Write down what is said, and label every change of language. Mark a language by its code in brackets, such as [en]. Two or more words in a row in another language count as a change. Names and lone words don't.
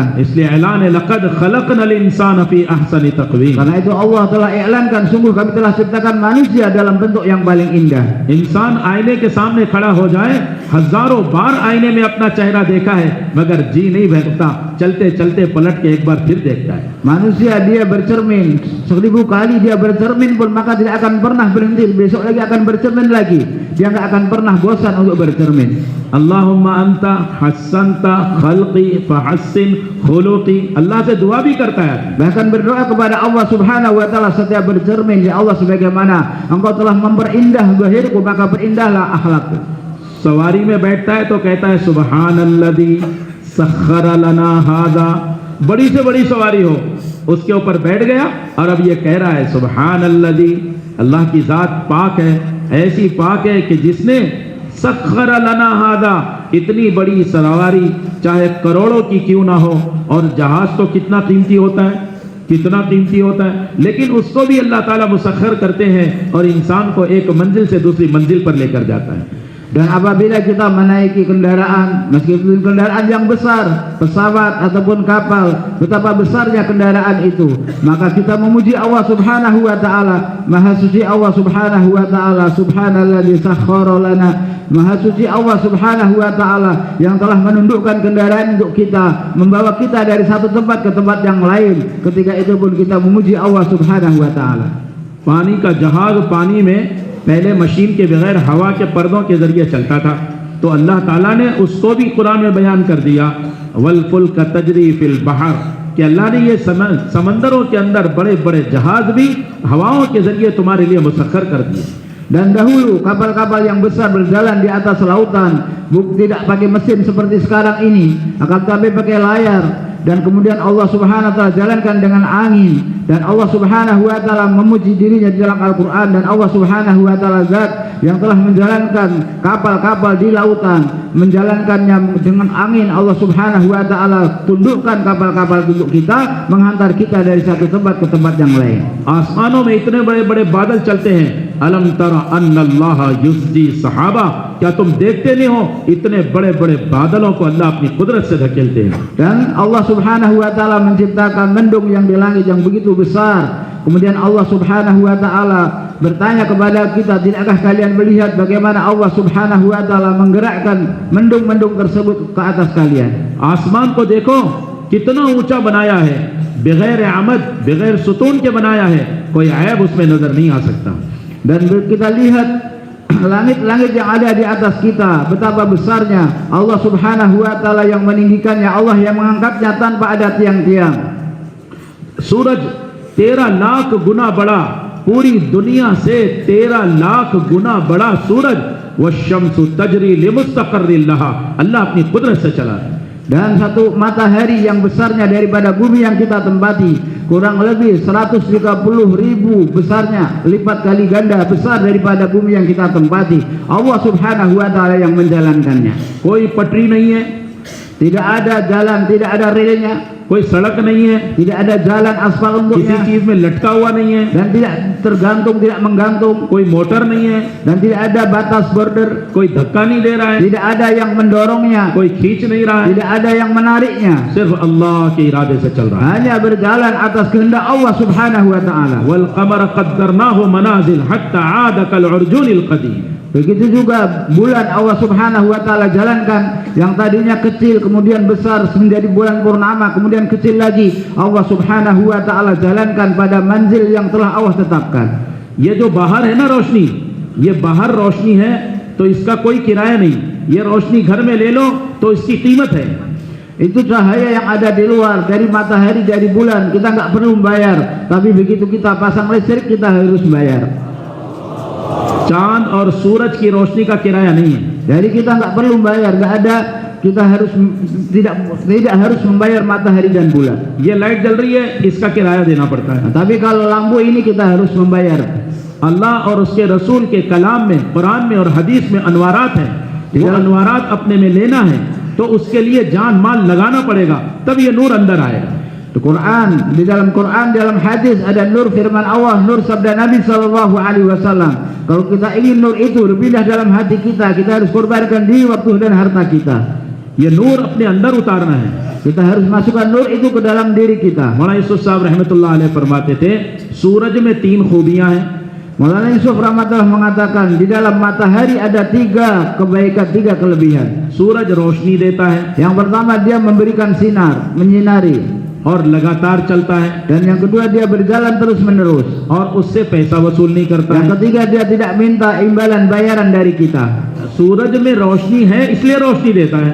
[ar] इसलिए ऐलान है لقد خلقنا الإنسان في أحسن تقويم. [id] Karena itu Allah telah iklankan sungguh kami telah ciptakan manusia dalam bentuk yang paling indah. [hi] इंसान आईने के सामने खड़ा हो जाए, हजारों बार आईने में अपना चेहरा देखा है मगर जी नहीं भरता, चलते चलते पलट के एक बार फिर देखता है। [id] Manusia dia bercermin 1000 kali dia bercermin pun maka tidak akan pernah berhenti, besok lagi akan bercermin lagi. Dia nggak akan pernah bosan untuk bercermin. [ar] اللهم أنت حسنت خلقي فحسن خلقي. [hi] अल्लाह से दुआ भी करता है। [id] Bahkan berdoa kepada Allah [ar] سبحانه وتعالى [id] setiap bercermin, ya Allah sebagaimana Engkau telah memperindah zahirku maka perindahlah akhlakku. [hi] सवारी में बैठता है तो कहता है [ar] سبحان الذي سخر لنا هذا. [hi] बड़ी से बड़ी सवारी हो, उसके ऊपर बैठ गया और अब ये कह रहा है सुबहानल्लज़ी, अल्लाह की ज़ात पाक है, ऐसी पाक है कि जिसने [ar] سخر لنا هذا, [hi] इतनी बड़ी सवारी चाहे करोड़ों की क्यों ना हो, और जहाज तो कितना कीमती होता है, कितना कीमती होता है, लेकिन उसको भी अल्लाह ताला मुसख्खर करते हैं और इंसान को एक मंजिल से दूसरी मंजिल पर लेकर जाता है। [id] Dan apabila kita menaiki kendaraan, meskipun kendaraan yang besar, pesawat ataupun kapal, betapa besarnya kendaraan itu, maka kita memuji Allah [ar] سبحانه وتعالى. Maha suci الله سبحانه وتعالى، سبحان الذي سخر لنا. [id] Maha suci Allah [ar] سبحانه وتعالى [id] yang telah menundukkan kendaraan untuk kita, membawa kita dari satu tempat ke tempat yang lain. Ketika itu pun kita memuji Allah [ar] سبحانه وتعالى. [hi] पानी का जहाज पानी में पहले मशीन के बगैर हवा के पर्दों के जरिए चलता था, तो अल्लाह ताला ने उसको भी कुरान में बयान कर दिया, [ar] والفلك تجري في البحر, [hi] कि अल्लाह ने ये समंदरों के अंदर बड़े बड़े जहाज भी हवाओं के जरिए तुम्हारे लिए मुसख्खर कर दिए। [id] Dan dahulu kapal-kapal yang besar berjalan di atas lautan, tidak pakai mesin seperti sekarang ini, akan tapi pakai layar. Dan kemudian Allah [ar] سبحانه وتعالى [id] jalankan dengan angin, dan Allah [ar] سبحانه وتعالى [id] memuji dirinya di dalam Al-Qur'an, dan Allah [ar] سبحانه وتعالى [id] zat yang telah menjalankan kapal-kapal di lautan, menjalankannya dengan angin. Allah [ar] سبحانه وتعالى [id] tundukkan kapal-kapal untuk kita, menghantar kita dari satu tempat ke tempat yang lain. [hi] आसमानों में इतने बड़े बड़े बादल चलते हैं, [ar] ألم تر أن الله يزجي سحابا, [hi] क्या तुम देखते नहीं हो इतने बड़े बड़े बादलों को अल्लाह अपनी कुदरत से धकेलते हैं। [id] Dan Allah [ar] سبحانه وتعالى [id] menciptakan mendung yang di langit yang begitu besar. Kemudian Allah [ar] سبحانه وتعالى [id] bertanya kepada kita, tidakkah kalian melihat bagaimana Allah [ar] سبحانه وتعالى [id] menggerakkan mendung-mendung tersebut ke atas kalian? [hi] आसमान को देखो कितना ऊंचा बनाया है, बगैर आमद बगैर सुतून के बनाया है, कोई ऐब उसमें नजर नहीं आ सकता। [id] Dan kita lihat langit-langit yang ada di atas kita, betapa besarnya Allah [ar] سبحانه وتعالى [id] yang meninggikannya, Allah yang mengangkatnya tanpa ada tiang-tiang. [hi] सूरज 13 लाख गुना बड़ा, पूरी दुनिया से 13 लाख गुना बड़ा सूरज, [ar] والشمس تجري لمستقر لها, [hi] अल्लाह अपनी कुदरत से चला है। [id] Dan satu matahari yang besarnya daripada bumi yang kita tempati, kurang lebih 130.000 besarnya, lipat kali ganda besar daripada bumi yang kita tempati. Allah [ar] سبحانه وتعالى [id] yang menjalankannya. [hi] कोई पटरी नहीं है, [id] Tidak ada jalan, tidak ada relnya, [hi] कोई सड़क नहीं है, [id] tidak ada jalan aspal [hi] किसी [id] untuknya, [hi] चीज में लटका हुआ नहीं है, [id] dan tidak tergantung, tidak menggantung, [hi] कोई मोटर नहीं है, [id] dan tidak ada batas border, [hi] कोई धक्का नहीं दे रहा है, [id] tidak ada yang mendorongnya, [hi] कोई खींच नहीं रहा है, [id] tidak ada yang menariknya, [hi] सिर्फ अल्लाह के इरादे से चल रहा है। [id] hanya berjalan atas kehendak Allah [ar] سبحانه وتعالى. والقمر قدرناه منازل حتى عاد كالعرجون القديم, [id] Begitu juga bulan Allah [ar] سبحانه وتعالى [id] jalankan, yang tadinya kecil kemudian besar menjadi bulan purnama, kemudian kecil lagi, Allah [ar] سبحانه وتعالى [id] jalankan pada manzil yang telah Allah tetapkan. [hi] ये जो बाहर है ना रोशनी, ये बाहर रोशनी है तो इसका कोई किराया नहीं, ये रोशनी घर में ले लो तो इसकी कीमत है। [id] Itu cahaya yang ada di luar, dari matahari, dari bulan, kita nggak perlu membayar, tapi begitu kita pasang listrik kita harus bayar. [hi] चांद और सूरज की रोशनी का किराया नहीं है। [id] Jadi kita nggak perlu bayar, nggak ada, kita harus tidak harus membayar matahari dan bulan. [hi] ये लाइट जल रही है, इसका किराया देना पड़ता है। [id] Nah, tapi kalau lampu ini kita harus membayar. [hi] अल्लाह और उसके रसूल के कलाम में, कुरान में और हदीस में अनवारात हैं, वो अनवारात अपने में लेना है तो उसके लिए जान माल लगाना पड़ेगा, तब ये नूर अंदर आएगा। [id] Quran, di dalam Quran, dalam hadis ada nur firman Allah, nur sabda Nabi [ar] صلى الله عليه وسلم. [id] Kalau kita ingin nur itu berpindah dalam hati kita, kita harus korbankan diri, waktu dan harta kita. [hi] ये नूर अपने अंदर उतारना है। [id] Kita harus masukkan nur itu ke dalam diri kita. [hi] मौलाना यूसुफ साहब [ar] رحمة الله عليه [hi] फरमाते थे, सूरज में 3 खूबियां हैं। [id] Maulana Yusuf rahmatullah mengatakan, di dalam matahari ada 3 kebaikan, 3 kelebihan. [hi] सूरज रोशनी देता है [id] Yang pertama, dia memberikan sinar, menyinari. [hi] और लगातार चलता है, [id] Dan yang kedua, dia berjalan terus menerus. [hi] और उससे पैसा वसूल नहीं करता [id] Yang [hi] है। [id] ketiga, dia tidak minta imbalan bayaran dari kita. [hi] सूरज में रोशनी है इसलिए रोशनी देता है।